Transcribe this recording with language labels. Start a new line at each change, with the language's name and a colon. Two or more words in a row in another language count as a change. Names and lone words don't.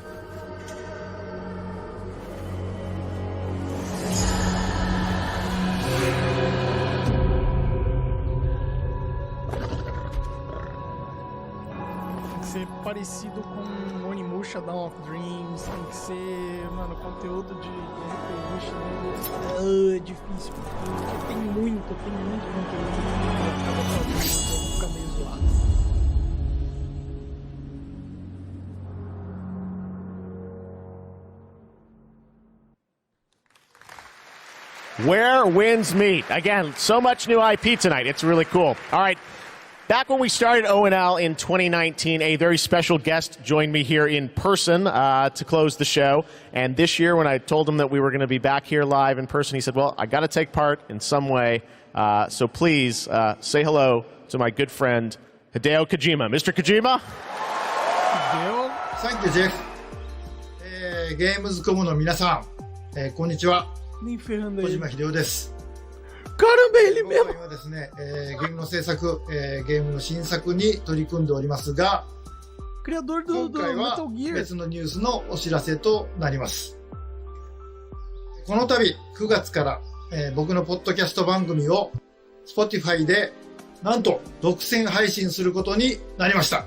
Portuguese: Tem que ser parecido com Onimusha Dawn of Dreams, tem que ser, mano, conteúdo de RPG chinês. É difícil, porque tem muito conteúdo. Fica meio zoado.
English: Where winds meet. Again, so much new IP tonight. It's really cool. All right. Back when we started ONL in 2019, a very special guest joined me here in person to close the show. And this year, when I told him that we were going to be back here live in person, he said, well, I got to take part in some way. So please say hello to my good friend, Hideo Kojima. Mr. Kojima? Thank you, Jeff.
Japanese: Gamescom の皆さん、こんにちは。小島秀夫です。
Portuguese: Caramba, ele mesmo!
Japanese: 今回はですね、ゲームの制作、ゲームの新作に取り組んでおりますが、今回は別のニュースのお知らせとなります。この度、9月から、僕のポッドキャスト番組を Spotify でなんと独占配信することになりました。